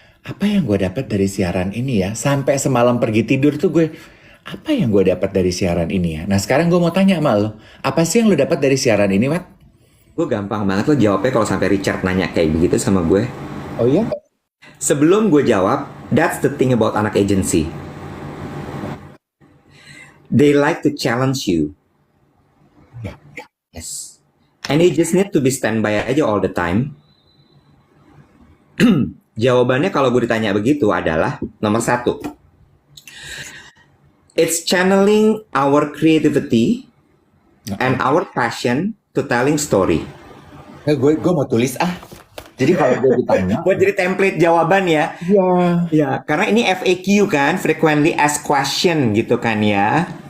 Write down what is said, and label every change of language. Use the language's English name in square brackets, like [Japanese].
[Indonesian] Apa yang gue dapat dari siaran ini ya? Sampai semalam pergi tidur tuh gue, apa yang gue dapat dari siaran ini ya? Nah sekarang gue mau tanya sama lo, apa sih yang lo dapat dari siaran ini, Wat? Gue gampang banget lo jawabnya kalau sampai Richard nanya kayak begitu sama gue. Oh iya? Sebelum gue jawab, [English] that's the thing about anak agency. They like to challenge you. Yes. And you just need to be standby aja all the time. [Indonesian] Jawabannya kalau gue ditanya begitu adalah nomor 1. [English] It's channeling our creativity and our passion to telling story. [Indonesian] Gue mau tulis ah. Jadi kalau gue ditanya, Buat jadi template jawaban ya. ya. Ya, karena ini FAQ kan, frequently asked question gitu kan ya.